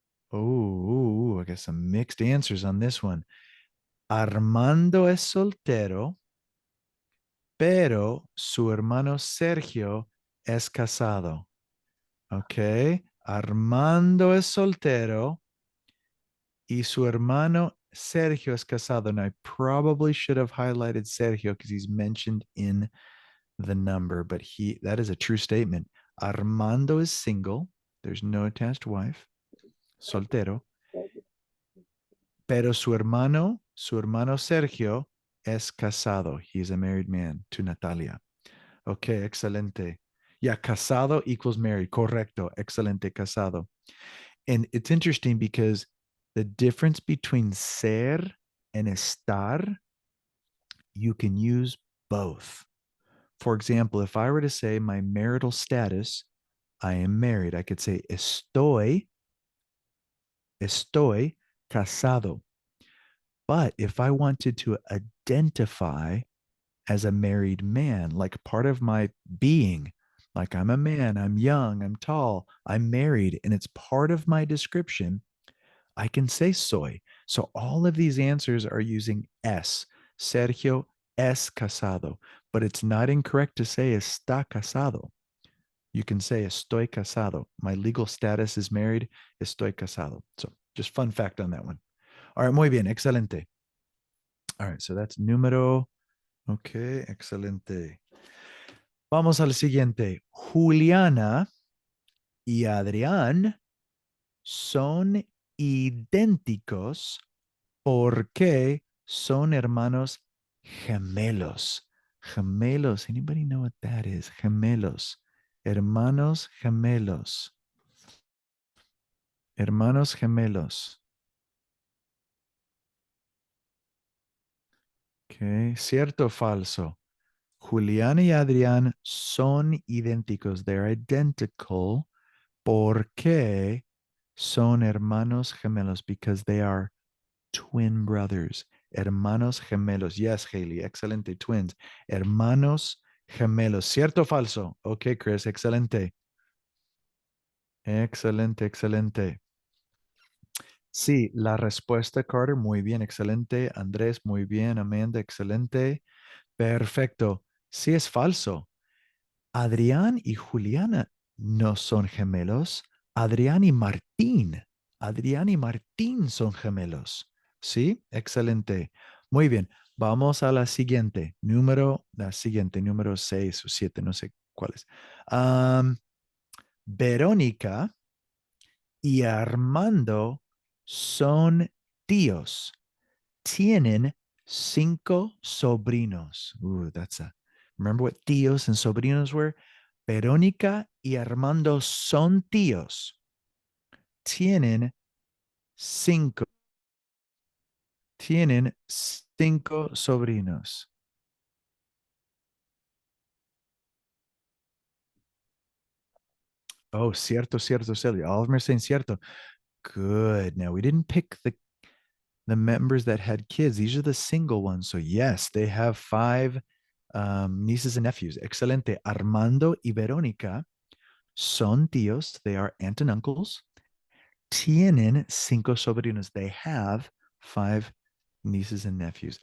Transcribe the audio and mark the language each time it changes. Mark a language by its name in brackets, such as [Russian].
[English] Oh, I got some mixed answers on this one. [Spanish] Armando es soltero, pero su hermano Sergio es casado. Ok. Armando es soltero y su hermano Sergio es casado. [English] And I probably should have highlighted Sergio because he's mentioned in the number, but that is a true statement. Armando is single. There's no attached wife. [Spanish] Soltero. Pero su hermano Sergio es casado. [English] He's a married man to Natalia. Okay, excelente. Yeah, casado equals married. [Spanish] Correcto. Excelente, [English] casado. And it's interesting because the difference between ser and estar, you can use both. For example, if I were to say my marital status, I am married, I could say [Spanish] estoy casado. [English] But if I wanted to identify as a married man, like part of my being, like I'm a man, I'm young, I'm tall, I'm married, and it's part of my description, I can say soy. So all of these answers are using es. [Spanish] Sergio es casado, [English] but it's not incorrect to say [Spanish] está casado. [English] You can say [Spanish] estoy casado. [English] My legal status is married. [Spanish] Estoy casado. [English] So just fun fact on that one. All right, [Spanish] muy bien, excelente. [English] All right, so that's número. [Spanish] Okay, excelente. Vamos al siguiente. Juliana y Adrián son idénticos porque son hermanos gemelos. Gemelos. [English] Anybody know what that is? [Spanish] Gemelos. Hermanos gemelos. Hermanos gemelos. Okay. ¿Cierto o falso? Julián y Adrián son idénticos. [English] They're identical. [Spanish] ¿Por qué son hermanos gemelos? [English] Because they are twin brothers. [Spanish] Hermanos gemelos. Yes, Haley. Excelente. Twins. Hermanos gemelos. ¿Cierto o falso? Ok, Chris. Excelente. Excelente, excelente. Sí, la respuesta, Carter, muy bien, excelente. Andrés, muy bien. Amanda, excelente. Perfecto. Sí, es falso. Adrián y Juliana no son gemelos. Adrián y Martín. Adrián y Martín son gemelos. Sí, excelente. Muy bien. Vamos a la siguiente. La siguiente, número 6 o 7, no sé cuál es. Verónica y Armando son tíos. Tienen 5 sobrinos. [English] Remember what tíos and sobrinos were? [Spanish] Verónica y Armando son tíos. Tienen 5. Tienen 5 sobrinos. Oh, cierto, Celia. [English] All of them are saying cierto. Good. Now we didn't pick the members that had kids. These are the single ones. So yes, they have 5 nieces and nephews. [Spanish] Excelente. Armando y Verónica son tíos. [English] They are aunt and uncles. [Spanish] Tienen 5 sobrinos. [English] They have 5 nieces and nephews.